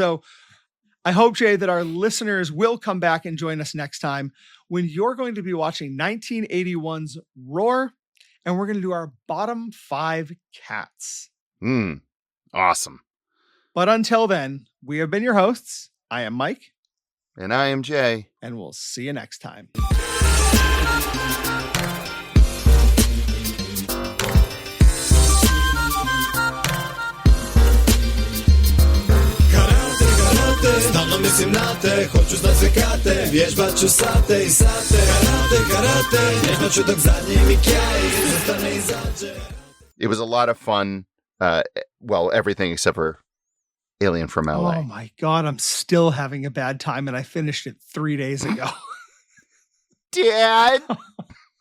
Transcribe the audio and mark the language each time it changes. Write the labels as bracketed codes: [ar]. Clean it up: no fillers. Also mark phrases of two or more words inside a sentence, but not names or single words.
[en] So I hope, Jay, that our listeners will come back and join us next time when you're going to be watching 1981's Roar, and we're going to do our bottom 5 cats. Awesome. But until then, we have been your hosts. I am Mike. And I am Jay. And we'll see you next time. [hr] Stalno mislim na te, hoću znat sve kate, vježbat ću sate i sate. Karate, vježbat ću dok zadnji mi kjaj zastane i zađe. [en] It was a lot of fun. Well, everything except for Alien from LA. Oh my God, I'm still having a bad time and I finished it 3 days ago. Dad!